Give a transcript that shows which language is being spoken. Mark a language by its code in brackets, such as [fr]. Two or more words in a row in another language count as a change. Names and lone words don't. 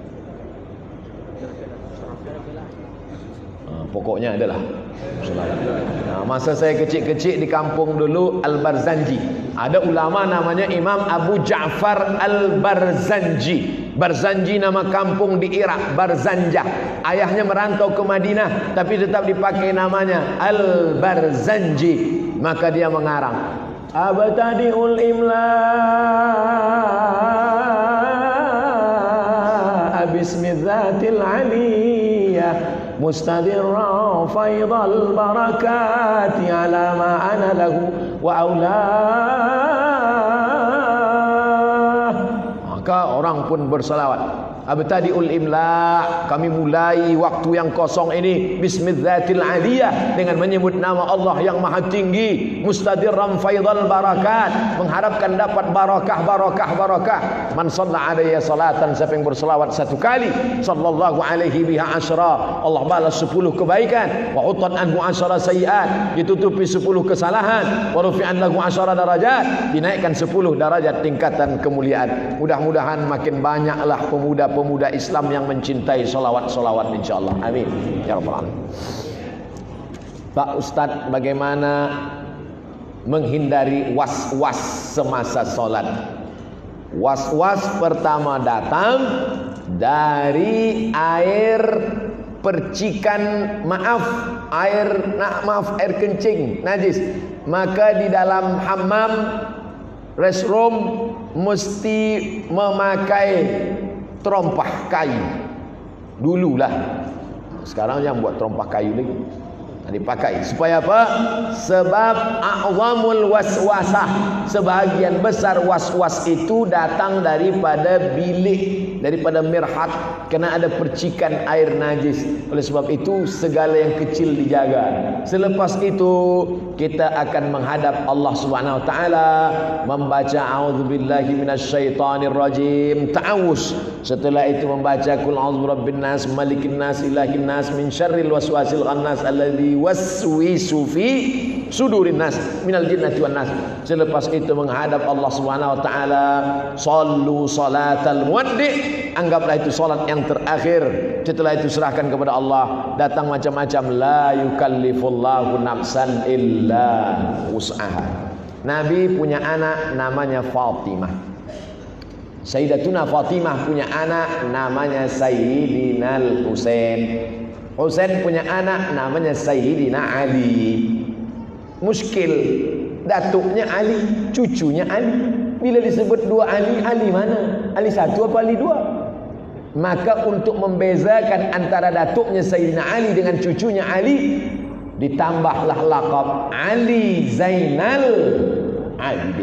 [id] Pokoknya adalah masa saya kecil-kecil di kampung dulu, Al-Barzanji. Ada ulama namanya Imam Abu Ja'far Al-Barzanji. Barzanji nama kampung di Irak, Barzanjah. Ayahnya merantau ke Madinah, tapi tetap dipakai namanya Al-Barzanji. Maka dia mengarang, [ar] أبتدئ الإملاء بسم الذات العلية مستدرا فيض البركات على ما أنا له وأولاه. [id] Maka orang pun berselawat. [ar] أبتدئ الإملاء, [id] kami mulai waktu yang kosong ini [ar] بسم الذات العلية, [id] dengan menyebut nama Allah yang maha tinggi, [ar] مستدرا فيض البركات, [id] mengharapkan dapat barakah. [ar] من صلى عليه صلاة, [id] siapa yang berselawat satu kali, [ar] صلى الله عليه بها عشرا, [id] Allah balas 10 kebaikan, [ar] وحط عنه عشر سيئات, [id] ditutupi 10 kesalahan, [ar] ورفع له عشر درجات, [id] dinaikkan 10 darajat tingkatan kemuliaan. Mudah-mudahan makin banyaklah pemuda Islam yang mencintai salawat-salawat, insyaallah. [ar] آمين يا رب العالمين. [id] Pak Ustadz, bagaimana menghindari was-was semasa sholat? Was-was pertama datang dari air percikan, air kencing najis. Maka di dalam hammam, restroom, mesti memakai terompah kayu. Dululah, sekarang jangan buat terompah kayu lagi, dipakai. Supaya apa? Sebab [ar] أعظم الوسوسة, [id] sebahagian besar was-was itu datang daripada bilik, daripada mirhat, kena ada percikan air najis. Oleh sebab itu segala yang kecil dijaga. Selepas itu kita akan menghadap Allah [ar] سبحانه وتعالى, [id] membaca [ar] أعوذ بالله من الشيطان الرجيم, [id] ta'awuz. Setelah itu membaca [ar] قل أعوذ برب الناس ملك الناس إله الناس من شر الوسواس الخناس الذي يوسوس في صدور الناس من الجنة والناس. [id] Selepas itu menghadap Allah [ar] سبحانه وتعالى, صل صلاة مودع', [id] anggaplah itu salat yang terakhir. Setelah itu serahkan kepada Allah. Datang macam-macam, [ar] لا يكلف الله نفسا إلا وسعها. [id] Nabi punya anak namanya Fatimah. Sayyidatuna Fatimah punya anak namanya Sayyidina Husain. Husain punya anak namanya Sayyidina Ali. Muskil, datuknya Ali, cucunya Ali. Bila disebut dua Ali, Ali mana? Ali satu apa Ali dua? Maka untuk membezakan antara datuknya Sayyidina Ali dengan cucunya Ali, ditambahlah laqab Ali Zainal Abidin.